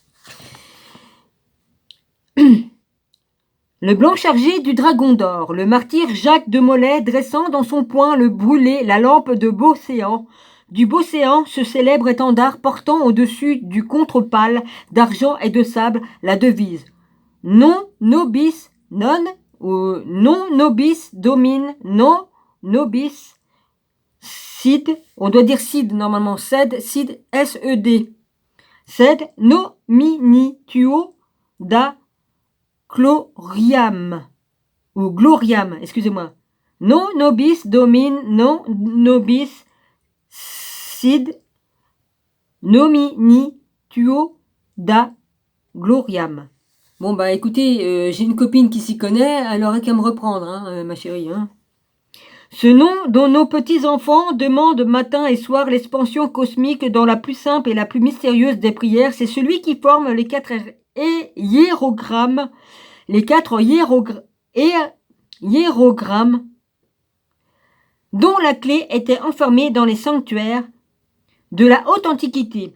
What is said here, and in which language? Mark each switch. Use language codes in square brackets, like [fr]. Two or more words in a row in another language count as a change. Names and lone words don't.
[fr] Le blanc chargé du dragon d'or, le martyr Jacques de Molay dressant dans son poing le brûlé, la lampe de Beaucéant. Du Beaucéant, ce célèbre étendard portant au-dessus du contre-pâle d'argent et de sable la devise [la] Non nobis non [fr] ou [la] non nobis domine, non nobis Cid, [fr] on doit dire Cid normalement, Ced, Cid, S-E-D. [la] Ced nomini tuo da Gloriam, ou Gloriam, [fr] excusez-moi. [la] Non nobis domine, non nobis Cid nomini tuo da Gloriam. [fr] Bon bah écoutez, j'ai une copine qui s'y connaît, elle aurait qu'à me reprendre, hein, ma chérie. Hein. Ce nom dont nos petits-enfants demandent matin et soir l'expansion cosmique dans la plus simple et la plus mystérieuse des prières, c'est celui qui forme les quatre hiérogrammes, hiérogrammes dont la clé était enfermée dans les sanctuaires de la haute antiquité.